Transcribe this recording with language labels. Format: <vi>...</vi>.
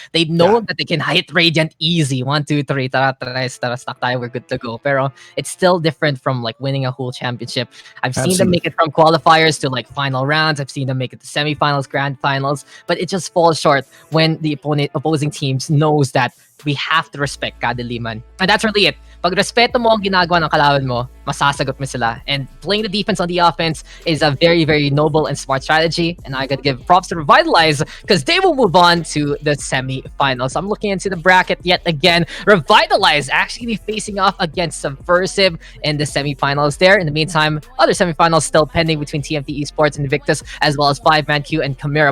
<en>They know that they can hit Radiant easy. 1, 2, 3,</en> <tl>tara, stock tayo,</tl> <en>we're good to go. Pero it's still different from like winning a whole championship. I've seen them make it from qualifiers to like final rounds. I've seen them make it to semifinals, grand finals, but it just falls short when the opposing teams knows that we have to respect Kadiliman. And that's really it.</en> <tl>Pag respeto mo ang ginagawa ng kalaban mo, masasagot mo sila.</tl> <en>And playing the defense on the offense is a very, very noble and smart strategy. And I gotta give props to Revitalize because they will move on to the semi-finals. I'm looking into the bracket yet again. Revitalize actually facing off against Subversive in the semi-finals there. In the meantime, other semi-finals still pending between TMT Esports and Invictus, as well as 5-Man Q and Chimera.</en>